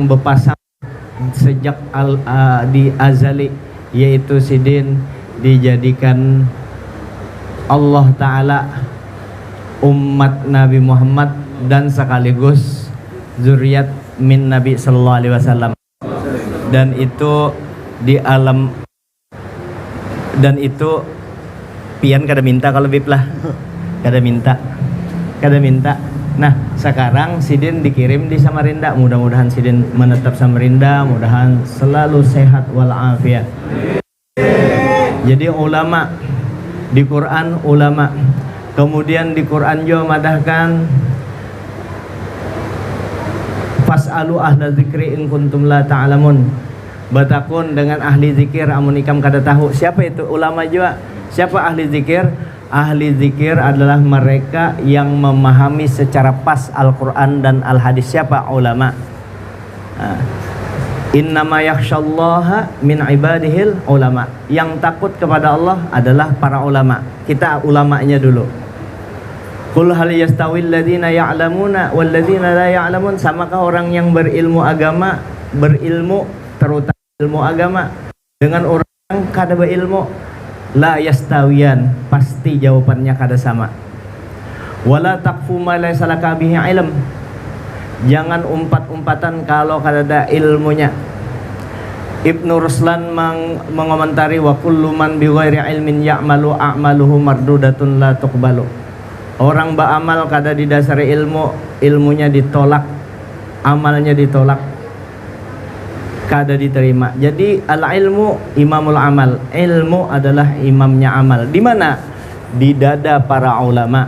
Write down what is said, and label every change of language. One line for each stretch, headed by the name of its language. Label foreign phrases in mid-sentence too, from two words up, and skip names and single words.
Banjar: berpasang sejak di azali, yaitu sidin dijadikan Allah Ta'ala umat Nabi Muhammad dan sekaligus zuriat min Nabi
Arabic: صلى الله عليه وسلم,
Banjar: dan itu di alam, dan itu pian kada minta kalau bib lah, kada minta. Nah sekarang sidin dikirim di Samarinda, mudah-mudahan sidin menetap Samarinda, mudahan selalu sehat walafiat. Jadi ulama di Quran, ulama kemudian di Quran juga madahkan
Arabic: فاسألوا أهل الذكر إن كنتم لا تعلمون,
Banjar: batakun dengan ahli zikir amun ikam kada tahu.
Indonesian: Siapa itu ulama juga? Siapa ahli zikir? Ahli zikir adalah mereka yang memahami secara pas Al-Quran dan Al-Hadis. Siapa ulama?
Arabic: إنما يخشى الله من عباده العلماء.
Indonesian: Yang takut kepada Allah adalah para ulama. Kita ulamanya dulu.
Arabic: قل هل يستوي الذين يعلمون والذين لا يعلمون.
Banjar: Samakah orang yang berilmu agama, berilmu terutama ilmu agama, dengan orang yang kada berilmu?
Arabic: لا يستويان,
Banjar: pasti jawabannya kada sama.
Arabic: ولا تقف ما ليس لك به علم.
Banjar: Jangan umpat-umpatan kalau kada ada ilmunya.
Indonesian: Ibnu Ruslan mengomentari
Arabic: وكل من بغير علم يعمل أعماله مردودة لا تقبل.
Banjar: Orang beramal kada didasari ilmu, ilmunya ditolak, amalnya ditolak, kada diterima.
Indonesian: Jadi
Arabic: العلم إمام العمل.
Indonesian: Ilmu adalah imamnya amal. Di mana? Di dada para ulama.